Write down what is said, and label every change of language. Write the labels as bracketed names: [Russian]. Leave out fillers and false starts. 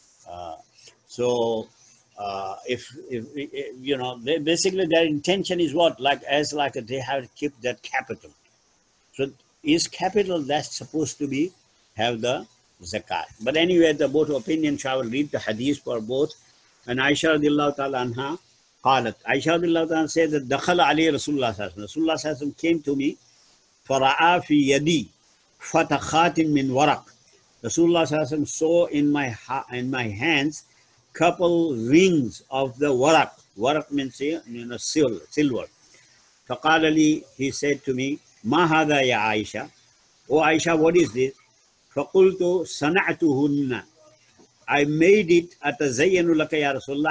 [English] uh, so if they basically their intention is what, like as like they have to keep that capital. So is capital that's supposed to be have the zakat. But anyway, the both opinions, I will read the hadith for both. And Aisha radiallahu ta'ala anha قالت, Aisha radiallahu ta'ala said that [Arabic] دخل علي رسول الله صلى الله عليه وسلم. [English] Rasulullah [Arabic] صلى الله عليه وسلم [English] came to me [Arabic] فرعى في يدي فتخات من ورق. [English] Rasulullah صلى الله عليه وسلم saw in my hands couple rings of the warak. Warak means silver. [Arabic] فقال لي, [English] he said to me, [Arabic] ما هذا يا عائشة? [English] Oh Aisha, what is this? [Arabic] فقلت صنعتهن, [English] I made it [Arabic] أتزين لك يا رسول الله.